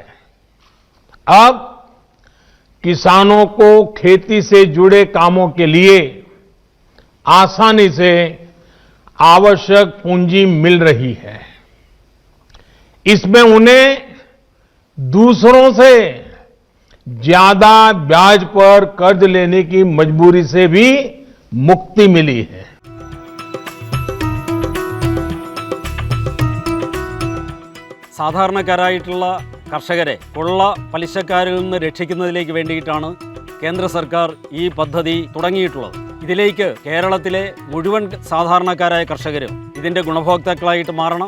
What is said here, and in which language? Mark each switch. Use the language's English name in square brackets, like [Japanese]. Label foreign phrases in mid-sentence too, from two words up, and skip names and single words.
[Hindi] अब किसानों को खेती से जुड़े कामों के लिए आसानी से आवश्यक पूंजी मिल रही है. इसमें उन्हें दूसरों से ज्यादा ब्याज पर कर्ज लेने की मजबूरी से भी मुक्ति मिली है. [Malayalam] സാധാരണക്കാരായിട്ടുള്ള കർഷകരെ കൊള്ള പലിശക്കാരിൽ നിന്ന് രക്ഷിക്കുന്നതിലേക്ക് വേണ്ടിയിട്ടാണ് കേന്ദ്ര സർക്കാർ ഈ പദ്ധതി തുടങ്ങിയിട്ടുള്ളത്. ഇതിലേക്ക് കേരളത്തിലെ മുഴുവൻ സാധാരണക്കാരായ കർഷകരും ഇതിൻ്റെ ഗുണഭോക്താക്കളായിട്ട് മാറണം.